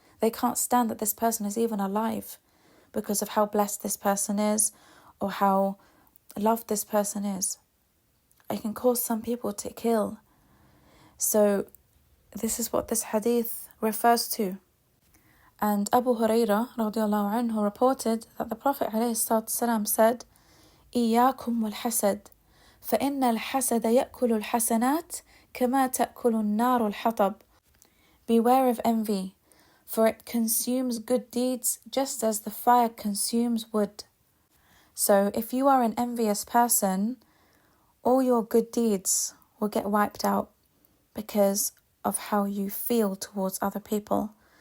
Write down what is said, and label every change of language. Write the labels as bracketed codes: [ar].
[en] They can't stand that this person is even alive because of how blessed this person is or how loved this person is. It can cause some people to kill. So this is what this hadith refers to. [ar] And Abu Hurairah radiallahu anhu reported that the Prophet ﷺ said, إِيَّاكُمْ وَالْحَسَدِ فَإِنَّ الْحَسَدَ يَأْكُلُ الْحَسَنَاتِ كَمَا تَأْكُلُ النَّارُ الْحَطَبِ. [en] Beware of envy, for it consumes good deeds just as the fire consumes wood. So if you are an envious person, all your good deeds will get wiped out because of how you feel towards other people.